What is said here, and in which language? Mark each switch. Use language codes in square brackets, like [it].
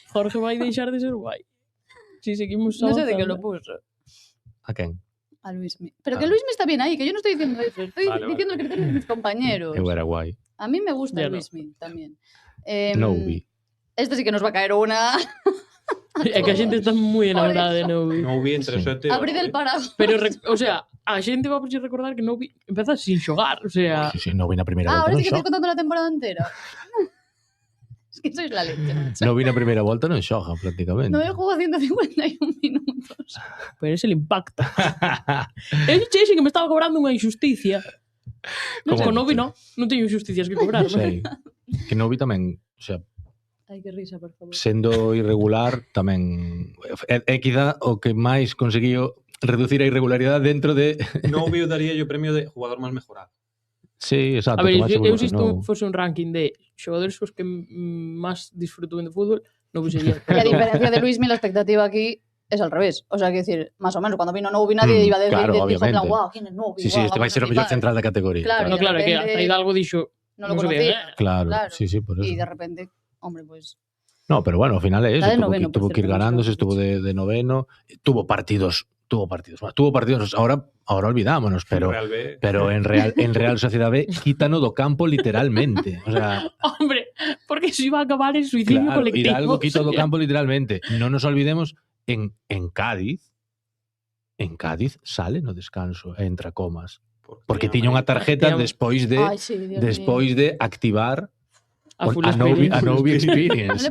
[gl] Jorge vai deixar de ser guai. [es] Si seguimos avanzando. No sé de qué lo puso. ¿A quién? A Luismi. Pero que Luismi está bien ahí, que yo no estoy diciendo eso. Estoy diciendo el criterio de mis compañeros. [gl] Eu era guai. [es] A mí me gusta Luismi también. Novi. Esta sí que nos va a caer una... [gl] É que a xente está moi enamorada de Novi. Novi entre 7 e... [es] Abrir el paraguas. [gl] Pero, o sea, a xente va a recordar que Novi empeza sin xogar, o sea... Sí, Novi na primeira volta [es] ahora [gl] non [es] sí que estáis contando la temporada entera. Es que sois la leche. [gl] Novi na primeira volta non xoga, prácticamente. Novi jugou 151 minutos. [es] Pero ese le impacta. [gl] Eu dixen que me estaba cobrando unha injusticia. Non sei, con Novi non teño injusticias que cobrar. Sei. Que Novi tamén, o sea... Ai, que risa, por favor. Sendo irregular, tamén... É quizá o que máis conseguiu reducir a irregularidade dentro de... Novi daría o premio de jugador máis mejorado. [es] Sí, exacto. [gl] A ver, eu se isto fose un ranking de xogadores os que máis disfruto de fútbol, non sería. [es] E a diferencia de Luismi, la expectativa aquí es al revés. O sea, que decir, más o menos, cuando vino Novi nadie iba a decir, claro, dijo en plan, wow, ¿quién es Novi? [gl] Sí, este vai ser o mellor central da categoría. [es] Claro, claro, que hasta Hidalgo dixo, no lo conocía. Claro, sí, por eso. Y de repente, hombre, pues... No, pero bueno, al final es eso, tuvo que ir ganándose, estuvo de noveno, tuvo partidos ahora olvidámonos, pero en Real Sociedad B quítano do campo literalmente, o sea, hombre, porque se iba a acabar el suicidio colectivo. [gl] Hidalgo quitó do campo literalmente. No nos olvidemos en Cádiz sale no descanso, entra comas, porque tiña unha tarjeta despois de activar a Novi Experience.